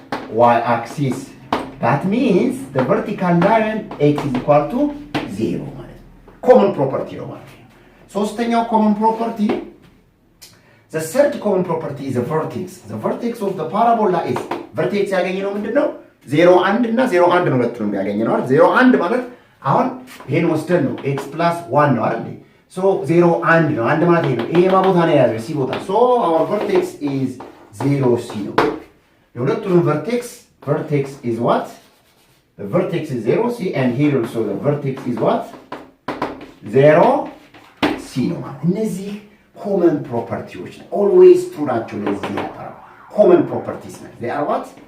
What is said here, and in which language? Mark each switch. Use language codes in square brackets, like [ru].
[en] Y axis. That means the vertical line x is equal to 0 ማለት common property [am] ነው ማለት ሶስተኛው [en] common property, the third common property is the vertex. The vertex of the parabola is vertex [am] ያገኘነው ምንድነው? 0 1 እና 0 1 ነው ሁለቱንም ያገኘነው አይደል? 0 1 ማለት አሁን ይሄን ወስደን ነው x plus 1 ነው አይደል? So 0 1 ነው አንድ ማለት ነው። ይሄ ቦታ ነው የያዘው c ቦታ. [en] So our vertex is 0 c [am] ነው። የሁለቱንም [en] vertex is what? The vertex is 0 c and here also the vertex is what? 0 c [am] ነው ማለት እነዚህ [en] common properties always true [am] ናቸው ለዚህ ያጠራ [en] common properties ናቸው they are what